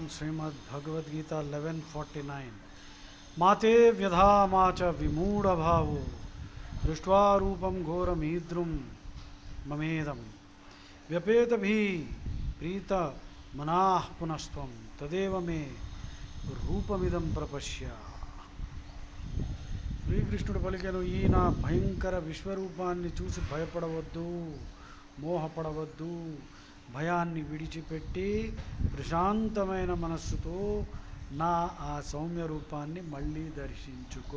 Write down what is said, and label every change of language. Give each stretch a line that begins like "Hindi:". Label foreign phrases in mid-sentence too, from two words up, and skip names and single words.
Sanskrit: श्रीमद् भगवद गीता 11:49 माते व्यधा मा च विमूढ़ भावो दृष्ट्वा रूपम घोरमीद्रुम ममेदम व्यपेत भी प्रीत मनाः पुनस्त्वं तदेव मे रूपमिदं प्रपश्य.
Telugu: శ్రీకృష్ణుడు పలికెను, ఈ నా భయంకర విశ్వరూపాన్ని చూసి భయపడవద్దు, మోహపడవద్దు. భయాన్ని విడిచిపెట్టి ప్రశాంతమైన మనస్సుతో నా ఆ సౌమ్య రూపాన్ని మళ్ళీ దర్శించుకో.